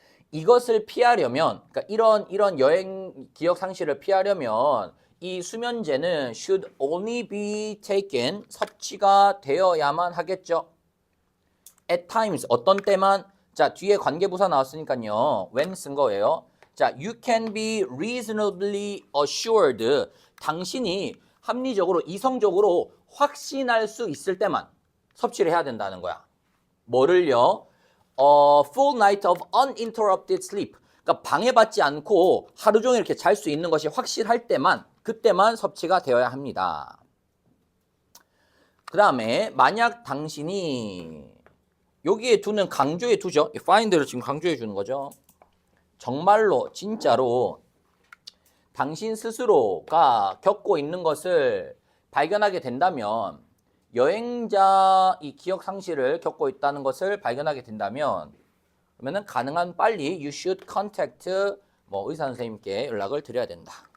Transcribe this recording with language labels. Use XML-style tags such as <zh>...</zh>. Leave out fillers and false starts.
<ko>이것을 피하려면, 그러니까 이런 여행 기억 상실을 피하려면 이 수면제는</ko> <en>should only be taken,</en> <ko>섭취가 되어야만 하겠죠.</ko> <en>at times,</en> <ko>어떤 때만. 자, 뒤에 관계부사 나왔으니까요. when 쓴 거예요.</ko> <en>자, you can be reasonably assured.</en> <ko>당신이 합리적으로, 이성적으로 확신할 수 있을 때만 섭취를 해야 된다는 거야. 뭐를요?</ko> <en>Full night of uninterrupted sleep.</en> <ko>그러니까 방해받지 않고 하루 종일 이렇게 잘 수 있는 것이 확실할 때만, 그때만 섭취가 되어야 합니다. 그 다음에 만약 당신이 여기에 두는 강조해 두죠. find를 지금 강조해 주는 거죠. 정말로 진짜로 당신 스스로가 겪고 있는 것을 발견하게 된다면, 여행자 이 기억 상실을 겪고 있다는 것을 발견하게 된다면, 그러면은 가능한 빨리</ko> <en>you should contact</en> <ko>뭐 의사 선생님께 연락을 드려야 된다.</ko>